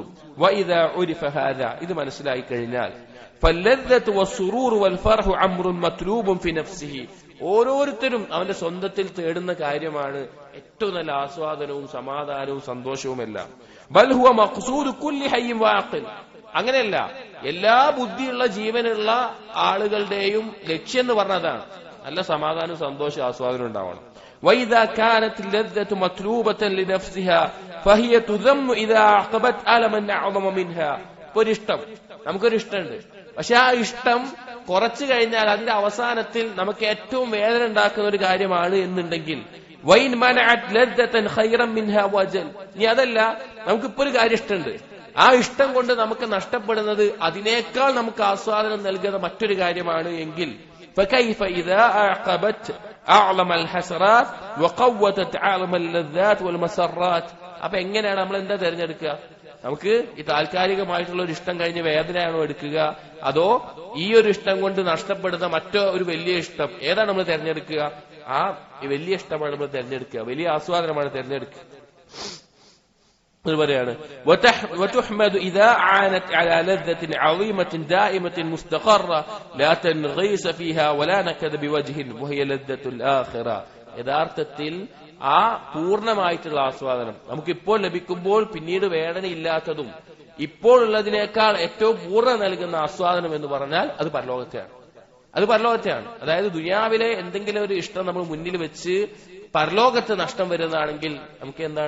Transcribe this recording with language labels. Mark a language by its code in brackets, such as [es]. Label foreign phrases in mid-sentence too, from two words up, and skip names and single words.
[ar] وإذا عرف هذا, [ml] ഇത് മനസ്സിലായി കഴിഞ്ഞാൽ, [ar] فاللذة والسرور والفرح أمر مطلوب في نفسه, [ml] ഓരോരുത്തരും അവന്റെ സ്വന്തത്തിൽ തേടുന്ന കാര്യമാണ് ഏറ്റവും നല്ല ആസ്വാദനവും സമാധാനവും സന്തോഷവുമെല്ലാം. [ar] بل هو مقصود كل حي عاقل, [ml] അങ്ങനെയല്ല, എല്ലാ ബുദ്ധിയുള്ള ജീവനുള്ള ആളുകളുടെയും ലക്ഷ്യം എന്ന് പറഞ്ഞതാണ്. നല്ല സമാധാനം സന്തോഷം ആസ്വാദനം ഉണ്ടാവണം. [ar] وإذا كانت اللذة مطلوبة لنفسها فهي تذم إذا عقبت ألما أعظم منها. [ml] ഒരു ഇഷ്ടം, നമുക്കൊരു ഇഷ്ടമുണ്ട്, പക്ഷെ ആ ഇഷ്ടം കുറച്ചു കഴിഞ്ഞാൽ അതിന്റെ അവസാനത്തിൽ നമുക്ക് ഏറ്റവും വേദന ഉണ്ടാക്കുന്ന ഒരു കാര്യമാണ് എന്നുണ്ടെങ്കിൽ [ar] وإن منعت لذة خير منها وأجل. [ml] ഇനി അതല്ല, നമുക്കിപ്പോ ഒരു കാര്യം ഇഷ്ടമുണ്ട്, ആ ഇഷ്ടം കൊണ്ട് നമുക്ക് നഷ്ടപ്പെടുന്നത് അതിനേക്കാൾ നമുക്ക് ആസ്വാദനം നൽകുന്ന മറ്റൊരു കാര്യമാണ് എങ്കിൽ [ar] فكيف إذا أعقبت أعظم الحسرات وقوتت أعظم اللذات والمسرات. [ml] അപ്പൊ എങ്ങനെയാണ് നമ്മൾ എന്താ തിരഞ്ഞെടുക്കുക? നമുക്ക് ഈ താൽക്കാലികമായിട്ടുള്ള ഒരു ഇഷ്ടം കഴിഞ്ഞ് വേദനയാണോ എടുക്കുക, അതോ ഈ ഒരു ഇഷ്ടം കൊണ്ട് നഷ്ടപ്പെടുന്ന മറ്റോ ഒരു വലിയ ഇഷ്ടം? ഏതാണ് നമ്മൾ തിരഞ്ഞെടുക്കുക? ആ വലിയ ഇഷ്ടമാണ് നമ്മൾ തിരഞ്ഞെടുക്കുക, വലിയ ആസ്വാദനമാണ് തിരഞ്ഞെടുക്കുക. [ar] പറയാണ് وتحمد إذا عانت على لذة عظيمة دائمة مستقرة لا تنغيس فيها ولا نكد بوجه وهي لذة الآخرة. [ml] യഥാർത്ഥത്തിൽ ആ പൂർണ്ണമായിട്ടുള്ള ആസ്വാദനം നമുക്കിപ്പോൾ ലഭിക്കുമ്പോൾ പിന്നീട് വേദനയില്ലാത്തതും ഇപ്പോൾ ഉള്ളതിനേക്കാൾ ഏറ്റവും പൂർണ്ണ നൽകുന്ന ആസ്വാദനം എന്ന് പറഞ്ഞാൽ അത് പരലോകത്തെയാണ്. അത് പരലോകത്തെയാണ്. അതായത് ദുനിയാവിലെ എന്തെങ്കിലും ഒരു ഇഷ്ടം നമ്മൾ മുന്നിൽ വെച്ച് പരലോകത്ത് നഷ്ടം വരുന്നതാണെങ്കിൽ നമുക്ക് എന്താണ്?